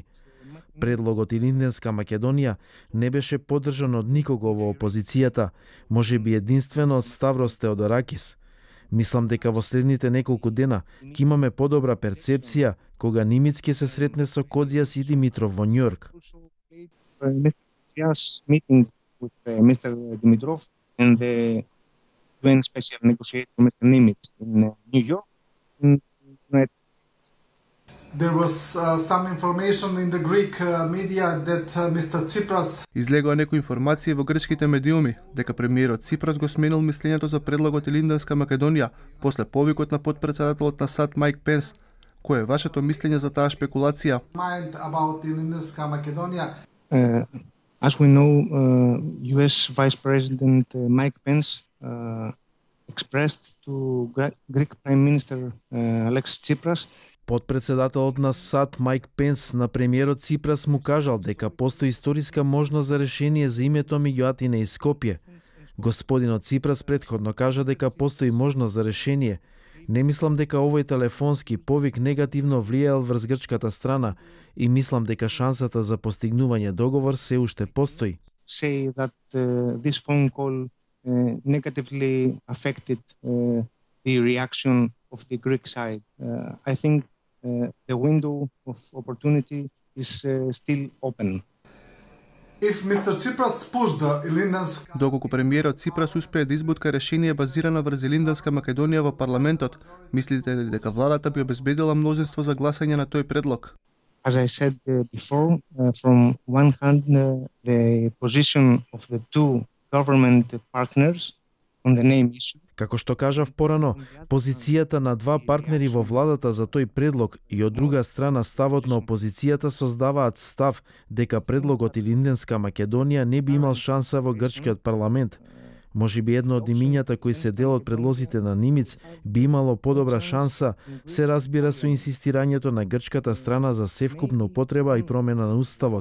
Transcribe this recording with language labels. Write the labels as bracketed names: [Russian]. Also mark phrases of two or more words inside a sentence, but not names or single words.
[Macedonian] Предлогот Илинденска Македонија не беше поддржан од никого во опозицијата, може би единствено од Ставрос Теодоракис. Мислам дека во следните неколку дена ќе имаме подобра перцепција кога Нимиц ќе се сретне со Кодзијас и Димитров во Њујорк. [English] Meeting with Mr. Dimitrov and the UN special negotiator Mr. Nimitz in New York. There was some information in the Greek media that Mr. Tsipras [Macedonian] Излегоа некои информации во грчките медиуми дека премиерот Ципрас го сменил мислењето за предлогот Илинденска Македонија после повикот на потпредседателот на САД Майк Пенс. Кое е вашето мислење за таа шпекулација? [English] mind about Ilindenska Makedonia. As we know, U.S. Vice President Mike Pence expressed to Greek Prime Minister Alexis Tsipras. [Macedonian] Подпредседателот на САД Майк Пенс на премиерот Ципрас му кажал дека постои историска можност за решение за името меѓу Атина и Скопје. Господинот Ципрас претходно кажа дека постои можност за решение. Не мислам дека овој телефонски повик негативно влијаел врз грчката страна и мислам дека шансата за постигнување договор се уште постои. [English] Say that this phone call negatively affected the reaction of the Greek side. I think the window of opportunity is still open. If Mr. Tsipras pushed the Ilindenska [Macedonian] Доколку премиерот Ципрас успее да избутка решение базирано врз Илинденска Македонија во парламентот, мислите ли дека владата би обезбедила мнозинство за гласање на тој предлог? [English] As I said before, from one hand, the position of the two government partners on the name issue. [Macedonian] Како што кажав порано, позицијата на два партнери во владата за тој предлог и од друга страна ставот на опозицијата создаваат став дека предлогот Илинденска Македонија не би имал шанса во грчкиот парламент. Може би едно од имињата кои се дел од предлозите на Нимиц би имало подобра шанса, се разбира со инсистирањето на грчката страна за севкупна употреба и промена на уставот.